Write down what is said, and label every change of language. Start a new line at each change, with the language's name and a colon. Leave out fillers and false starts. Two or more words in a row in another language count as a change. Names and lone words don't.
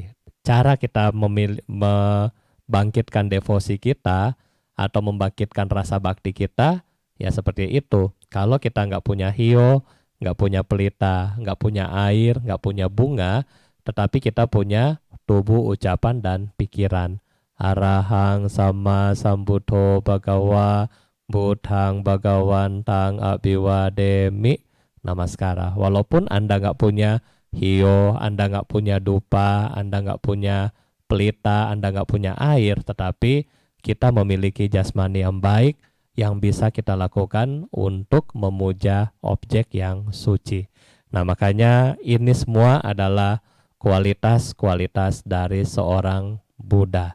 Indonesian: Cara kita membangkitkan devosi kita atau membangkitkan rasa bakti kita, ya seperti itu. Kalau kita nggak punya hio, nggak punya pelita, nggak punya air, nggak punya bunga, tetapi kita punya tubuh, ucapan, dan pikiran.
Pali: Arahang sama sambuddho bhagawa buddhang bhagawantang abhiwademi namaskara.
Indonesian: Walaupun Anda nggak punya hio, Anda nggak punya dupa, Anda nggak punya pelita, Anda nggak punya air, tetapi kita memiliki jasmani yang baik yang bisa kita lakukan untuk memuja objek yang suci. Nah, makanya ini semua adalah kualitas-kualitas dari seorang Buddha.